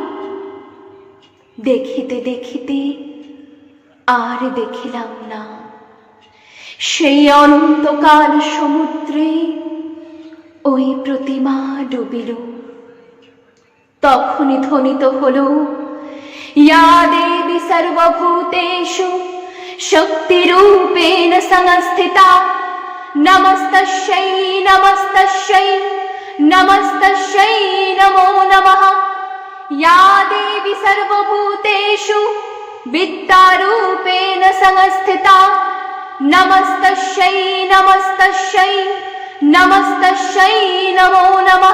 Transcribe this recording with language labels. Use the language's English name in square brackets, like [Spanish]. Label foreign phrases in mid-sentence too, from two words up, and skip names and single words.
[Bangla] দেখিতে দেখিতে আর দেখিলাম না, সেই অনন্তকাল সমুদ্রে ওই প্রতিমা ডুবিল। তখনই ধ্বনিত হলো, [Sanskrit] ইয়া দেবী সর্বভূতেষু শক্তিরূপেণ সংস্থিতা, নমস্তস্যৈ নমস্তস্যৈ নমস্তস্যৈ নমো নমঃ। या देवी सर्वभूतेषु विद्यारूपेण संस्थिता, नमस्तस्यै नमस्तस्यै नमस्तस्यै नमो नमः।